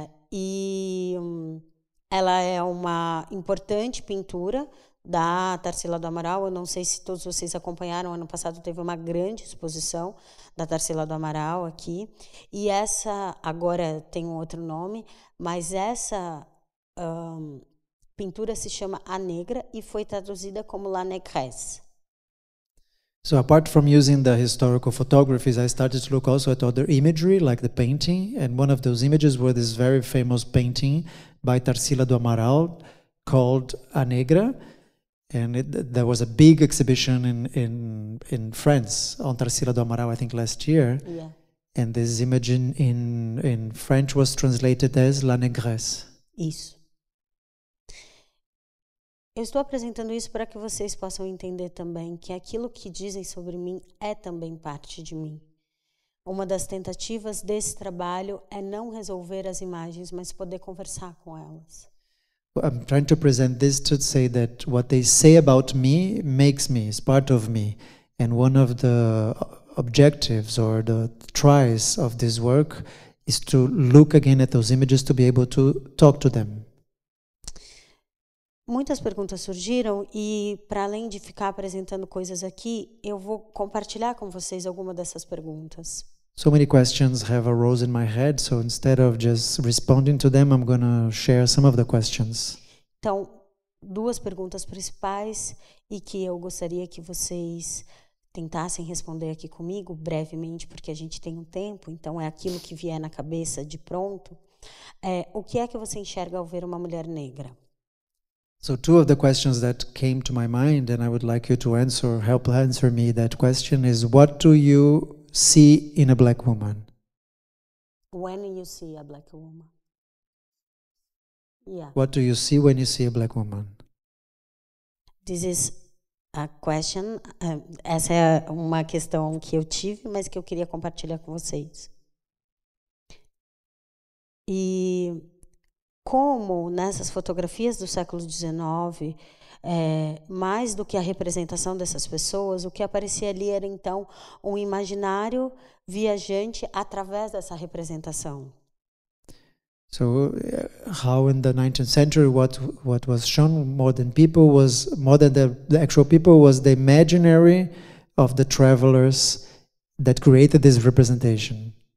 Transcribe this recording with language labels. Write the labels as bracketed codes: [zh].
[pt] E ela é uma importante pintura da Tarsila do Amaral. Eu não sei se todos vocês acompanharam, ano passado teve uma grande exposição da Tarsila do Amaral aqui, e essa agora tem um outro nome, mas essa pintura se chama A Negra e foi traduzida como La Négresse. [en] So apart from using the historical photographies, I started to look also at other imagery, like the painting, and one of those images was this very famous painting by Tarsila do Amaral called A Negra. And there was a big exhibition in France on Tarsila do Amaral, I think last year. Yeah. And this image in French was translated as La Négresse. [pt] Isso. Eu estou apresentando isso para que vocês possam entender também que aquilo que dizem sobre mim é também parte de mim. Uma das tentativas desse trabalho é não resolver as imagens, mas poder conversar com elas. [en] I'm trying to present this to say that what they say about me makes me, is part of me. And one of the objectives or the tries of this work is to look again at those images to be able to talk to them. [pt] Muitas perguntas surgiram e, para além de ficar apresentando coisas aqui, eu vou compartilhar com vocês algumas dessas perguntas. [en] So many questions have arose in my head, so instead of just responding to them, I'm going to share some of the questions. [pt] Então, duas perguntas principais e que eu gostaria que vocês tentassem responder aqui comigo brevemente, porque a gente tem um tempo, então é aquilo que vier na cabeça de pronto. O que é que você enxerga ao ver uma mulher negra? [en] So two of the questions that came to my mind, and I would like you to help answer me that question is, what do you see in a black woman? When you see a black woman. Yeah. What do you see when you see a black woman? This is a question. [pt] Essa é uma questão que eu tive, mas que eu queria compartilhar com vocês. E como nessas fotografias do século XIX, mais do que a representação dessas pessoas, o que aparecia ali era então um imaginário viajante através dessa representação. [en] So, how in the 19th century, what was shown more than people was more than the actual people was the imaginary of the travelers that created this representation.